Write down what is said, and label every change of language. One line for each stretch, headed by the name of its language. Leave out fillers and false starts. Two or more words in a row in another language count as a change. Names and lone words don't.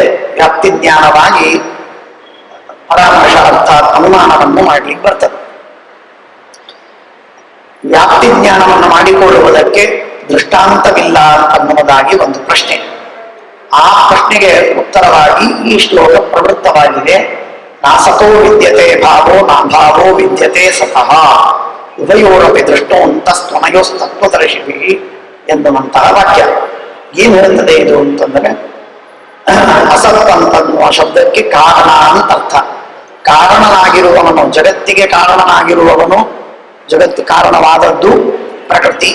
Kannada: ವ್ಯಾಪ್ತಿಜ್ಞಾನವಾಗಿ ಪರಾಮರ್ಶ ಅರ್ಥಾತ್ ಅನುಮಾನವನ್ನು ಮಾಡಲಿಕ್ಕೆ ಬರ್ತದೆ. ವ್ಯಾಪ್ತಿಜ್ಞಾನವನ್ನು ಮಾಡಿಕೊಳ್ಳುವುದಕ್ಕೆ ದೃಷ್ಟಾಂತವಿಲ್ಲ ಅನ್ನುವುದಾಗಿ ಒಂದು ಪ್ರಶ್ನೆ. ಆ ಪ್ರಶ್ನೆಗೆ ಉತ್ತರವಾಗಿ ಈ ಶ್ಲೋಕ ಪ್ರವೃತ್ತವಾಗಿದೆ.
Sanskrit: ನಾಸತೋ ವಿದ್ಯತೆ ಭಾವೋ ನಾಭಾವೋ ವಿದ್ಯತೆ ಸತಃ ಉಭಯೋರಪಿ ದೃಷ್ಟೋಂತಸ್ತನಯೋಸ್ತತ್ವದರ್ಶಿಭಿ
Kannada: ಎನ್ನುವಂತಹ ವಾಕ್ಯ. ಏನು ಹೇಳುತ್ತದೆ ಇದು ಅಂತಂದ್ರೆ, ಅಸತ್ ಅಂತನ್ನುವ ಶಬ್ದಕ್ಕೆ ಕಾರಣ ಅಂತ ಅರ್ಥ. ಕಾರಣನಾಗಿರುವವನು, ಜಗತ್ತಿಗೆ ಕಾರಣನಾಗಿರುವವನು, ಜಗತ್ತು ಕಾರಣವಾದದ್ದು ಪ್ರಕೃತಿ.